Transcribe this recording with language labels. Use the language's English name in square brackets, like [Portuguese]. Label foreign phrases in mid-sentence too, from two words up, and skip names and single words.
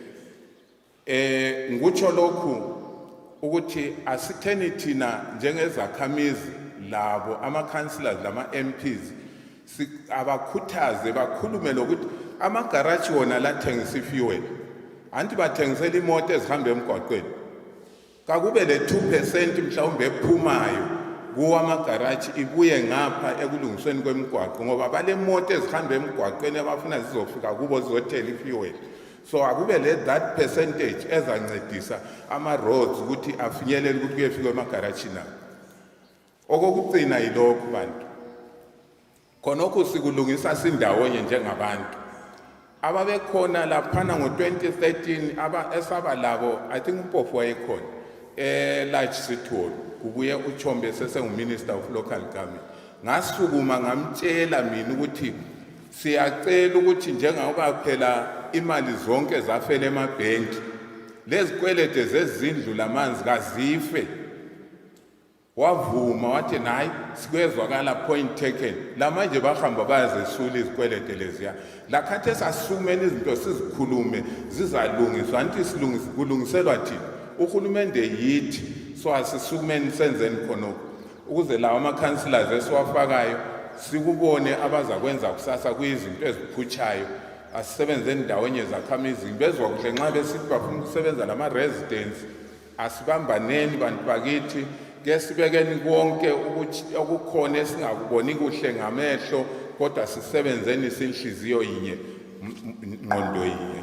[North Ndebele] Ngikutsho lokhu ukuthi asitheni thina njengezakhamizi labo ama-councillors lama-MPs abakhuthaze bakhulume lokuthi amagaraji wona lathengisa ifuel anti bathengisela imoto ezihamba emgwaqweni kakube le 2% mhlawumbe ephumayo kuwa amagaraji ibuye ngapha ekulungisweni kwemigwaqo ngoba bale moto ezihamba emgwaqweni abafuna zizofika kubo zizothela ifuel. So akube le [English] that percentage [North Ndebele] ezancedisa ama-roads ukuthi afinyelele ukuthi kuyefika emagaraji na. Okokugcina yilokho bantu. Khonokho sikulungisa sindawonye njengabantu. Ababekhona laphana ngo-2013 esaba labo [English] I think [North Ndebele] uMpofu wayekhona [English] large city hall [North Ndebele] kubuye uChombe sesengu- [English] Minister of Local Government. [North Ndebele] Ngasukuma ngamtshela mina ukuthi siyacela ukuthi njengoba phela imali zonke zafela emabhenki lezi kwelede zezindlu lamanzi kazife. Wavuma wathi nayi sikwezwakala [English] point taken [North Ndebele] la manje bahamba bayazesula izikwelede leziya la khathesi asumene izinto sizikhulume zizalungiswa anti kulungiselwa thina uhulumende yithi so asisumene senzeni khonokho ukuze lawa ama-councillors esiwafakayo sikubone abazakwenza kusasa kuyizinto eziphutshayo asisebenzeni ndawonye zakhamizi bezwa kuhle nxa besithi bafuna ukusebenza lama-residents asibambaneni bantu bakithi ke sibekeni konke ukuthi okukhona esingakuboni kuhle ngamehlo kodwa sisebenzeni sinhliziyo yinye ngqondo yinye.